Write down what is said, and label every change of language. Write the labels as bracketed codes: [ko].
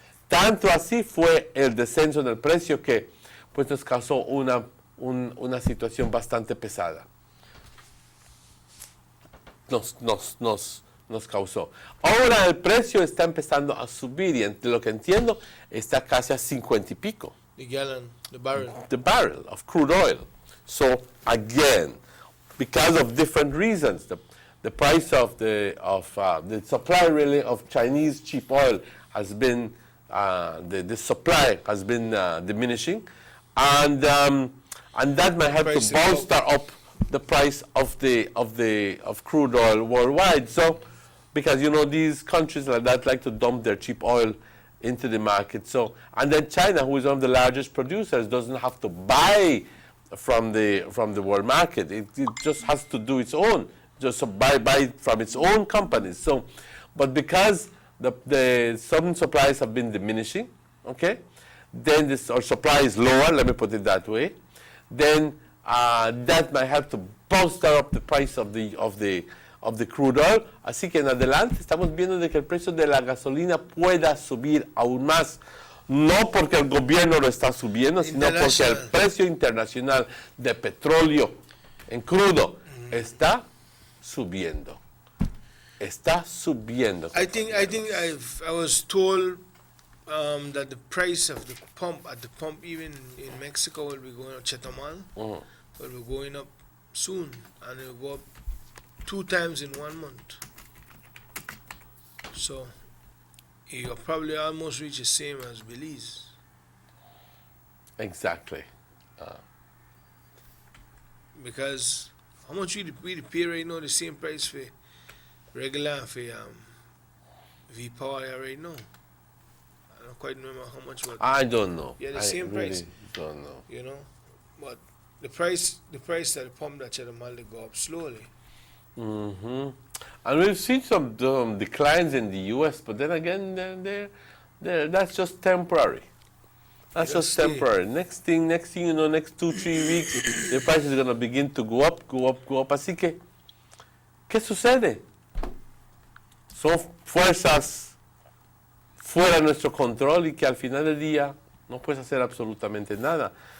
[es] Tanto así fue el descenso del precio que pues, nos causó una situación bastante pesada. Nos causó. Ahora el precio está empezando a subir y entre lo que entiendo está casi a 50 y pico. [en] The gallon, the barrel. The barrel of crude oil. So again, because of different reasons, the price of the supply really of Chinese cheap oil has been the supply has been diminishing, and that might help to bolster up the price of crude oil worldwide. So, because you know these countries like that like to dump their cheap oil into the market. So, and then China, who is one of the largest producers, doesn't have to buy from the world market. It just has to do its own, just buy from its own companies. So, but because the some supplies have been diminishing, okay, then our supply is lower. Let me put it that way. Then that might help to bolster up the price of the crude oil. [es] Así que en adelante estamos viendo de que el precio de la gasolina pueda subir aún más. No porque el gobierno lo está subiendo, sino porque el precio internacional de petróleo en crudo está subiendo. Está subiendo. [en] I think I was told that the price of the pump at the pump even in Mexico will be going up. Chetumal will be going up soon, and it will go up 2 times in 1 month. So you'll probably almost reach the same as Belize. Exactly. Because how much we pay right now, the same price for regular and for V-Power right now? I don't quite remember how much. I don't know. Yeah, the same really price. Don't know. You know, but the price at the pump that Chetumal they go up slowly. And we've seen some declines in the U.S., but then again, that's just temporary. That's just temporary. Next thing you know, next 2-3 weeks, the price is going to begin to go up. [es] Así que, ¿qué sucede? Son fuerzas fuera de nuestro control y que al final del día no puedes hacer absolutamente nada.